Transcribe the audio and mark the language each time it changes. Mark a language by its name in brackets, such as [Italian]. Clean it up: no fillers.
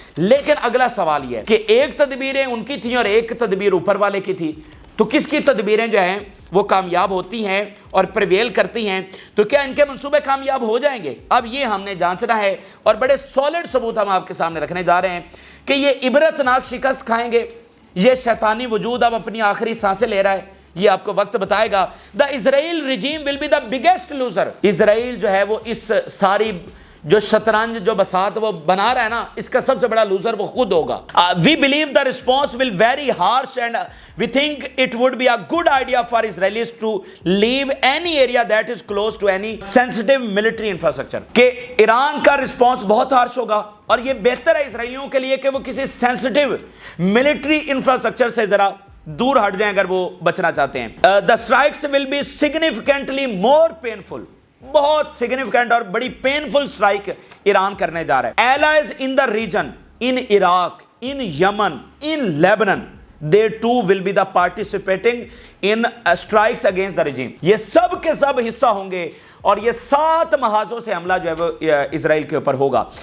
[Urdu] لیکن اگلا سوال یہ ہے کہ ایک تدبیریں ان کی تھیں اور ایک تدبیر اوپر والے کی تھی, تو کس کی تدبیریں جو ہیں وہ کامیاب ہوتی ہیں اور پریویل کرتی ہیں, تو کیا ان کے منصوبے کامیاب ہو جائیں گے؟ اب یہ ہم نے جانچنا ہے, اور بڑے سالڈ ثبوت ہم آپ کے سامنے رکھنے جا رہے ہیں کہ یہ عبرتناک شکست کھائیں گے. یہ شیطانی وجود اب اپنی آخری سانسیں لے رہا ہے, یہ آپ کو وقت بتائے گا. [English] The Israel regime will be the biggest loser. [Urdu] اسرائیل جو ہے وہ اس ساری جو شطرنج جو بساط وہ بنا رہا ہے نا, اس کا سب سے بڑا لوزر وہ خود ہوگا. [English] We believe the response will very harsh, and we think it would be a good idea for Israelis to leave any area that is close to any sensitive military infrastructure. [Urdu] کہ ایران کا response بہت harsh ہوگا, اور یہ بہتر ہے اسرائیلیوں کے لیے کہ وہ کسی سینسٹیو ملٹری انفراسٹرکچر سے ذرا دور ہٹ جائیں اگر وہ بچنا چاہتے ہیں. [English] The strikes will be significantly more painful. [Urdu] بہت سگنیفیکنٹ اور بڑی پینفل سٹرائک ایران کرنے جا رہا ہے. [English] Allies in the region, in Iraq, in Yemen, in Lebanon, they too will be the participating in strikes against the regime. [Urdu] یہ سب کے سب حصہ ہوں گے اور یہ 7 محاذوں سے حملہ جو ہے وہ اسرائیل کے اوپر ہوگا.